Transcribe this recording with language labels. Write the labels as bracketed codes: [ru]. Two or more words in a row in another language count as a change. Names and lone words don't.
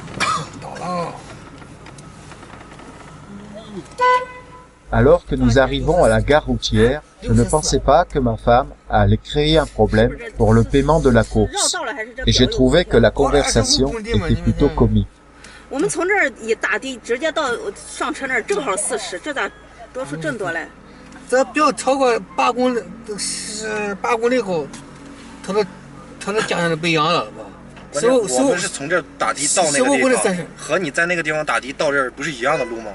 [fr] Alors que nous arrivons à la gare routière, je ne pensais pas que ma femme allait créer un problème pour le paiement de la course. Et j'ai trouvé que la conversation était plutôt comique. [zh] 我们从这儿一打的直接到上车那儿正好40，这咋多出这么多来？这不要超过8公里，8公里后，他的家乡就不一样了吧？我们是从这儿打的到那个地方，和你在那个地方打的到这儿不是一样的路吗？